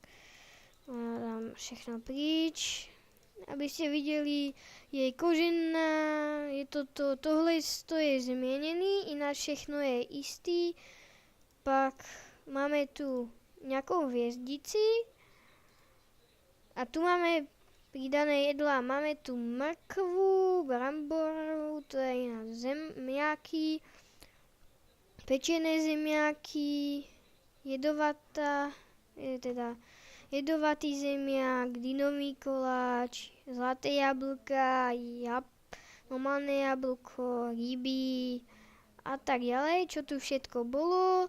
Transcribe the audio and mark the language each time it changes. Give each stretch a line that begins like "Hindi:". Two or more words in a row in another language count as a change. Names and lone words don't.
Czech: Dám všechno pryč, abyste viděli, je kožená, je tohle je změněný, jinak všechno je istý. Pak máme tu nějakou hvězdici a tu máme přidané jedla. Máme tu mrkvu, bramboru, to je jinak zemňáky,
Slovak: pečené zemňáky, jedovatý zemňák, dynový koláč, zlaté jablka, normálne jablko, ryby a tak ďalej, čo tu všetko bolo.